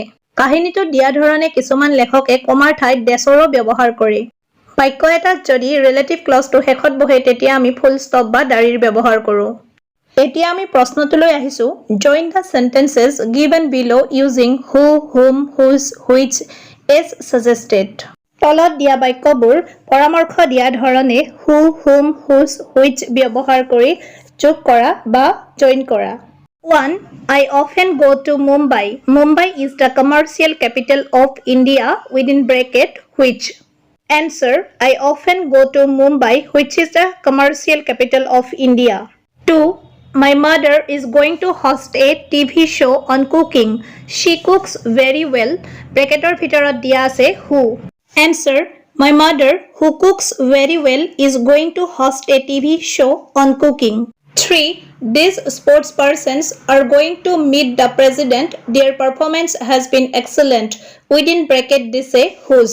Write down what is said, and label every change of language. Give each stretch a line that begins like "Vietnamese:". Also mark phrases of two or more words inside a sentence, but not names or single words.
Assamese: কাহিনীটো দিয়া ধৰণে কিছুমান লেখকে কমাৰ ঠাইত ডেছৰো ব্যৱহাৰ কৰে। বাক্য এটাত যদি
English: relative clause
Assamese: শেষত বহে তেতিয়া আমি
English: full stop
Assamese: বা দাঁড়িৰ ব্যৱহাৰ কৰোঁ। এতিয়া আমি প্ৰশ্নটোলৈ আহিছো
English: join the sentences given below using who, whom, whose, which as suggested.
Assamese: তলত দিয়া বাক্যবোৰ পৰামৰ্শ দিয়া ধৰণে
English: who, whom, whose, which
Assamese: ব্যৱহাৰ কৰি যোগ কৰা বা জইন কৰা। 1.
English: I often go to Mumbai. Mumbai is the commercial capital of India within bracket which. Answer. I often go to Mumbai, which is the commercial capital of India. 2. My mother is going to host a TV show on cooking. She cooks very well. Bracketor
Assamese: ভিতৰত দিয়া আছে
English: who. Answer. My mother, who cooks very well, is going to host a TV show on cooking. 3. These sports persons are going to meet the president. Their performance has been excellent. Within bracket this say whose.